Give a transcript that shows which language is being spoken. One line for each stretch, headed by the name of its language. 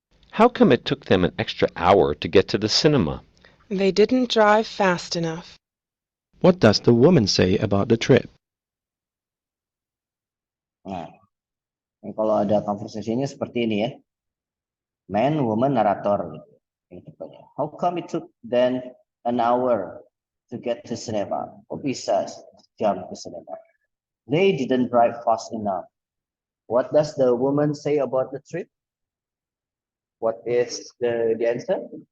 English: How come it took them an extra hour to get to the cinema? They didn't drive fast enough. What does the woman say about the trip?
Indonesian: Nah, kalau ada conversation-nya seperti ini ya. Man, woman, narator. Gitu.
English: How come it took them an hour to get to cinema?
Indonesian: Kok bisa jam ke cinema?
English: They didn't drive fast enough. What does the woman say about the trip? What is the answer?